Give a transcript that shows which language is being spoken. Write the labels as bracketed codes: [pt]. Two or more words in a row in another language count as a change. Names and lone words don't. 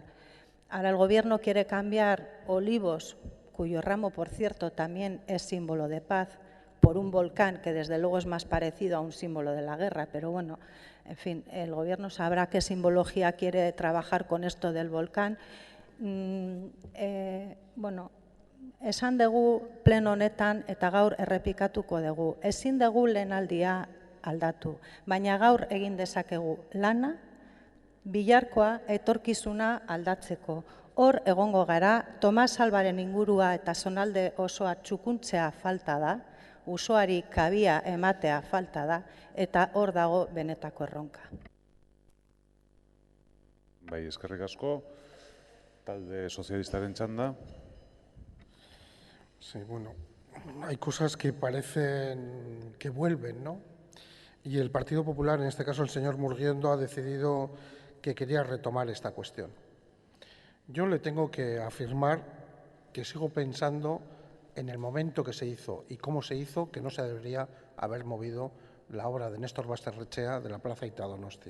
[es] Ahora el Gobierno quiere cambiar Olivos, cuyo ramo, por cierto, también es símbolo de paz, por un volcán que desde luego es más parecido a un símbolo de la guerra, pero bueno, en fin, el Gobierno sabrá qué simbología quiere trabajar con esto del volcán. [eu] Esan dugu pleno honetan eta gaur errepikatuko dugu. Ezin dugu lehenaldia aldatu, baina gaur egin dezakegu lana, bilarkoa etorkizuna aldatzeko. Hor egongo gara, Tomas Albaren ingurua eta zonalde osoa txukuntzea falta da, usoari kabia ematea falta da, eta hor dago benetako erronka. Bai, eskerrik asko. Talde sozialistaren txanda. [es] Sí, bueno, hay cosas que parecen que vuelven, ¿no? Y el Partido Popular, en este caso el señor Murguiendo, ha decidido que quería retomar esta cuestión. Yo le tengo que afirmar que sigo pensando en el momento que se hizo y cómo se hizo, que no se debería haber movido la obra de Néstor Basterrechea de la Plaza Ita Donosti.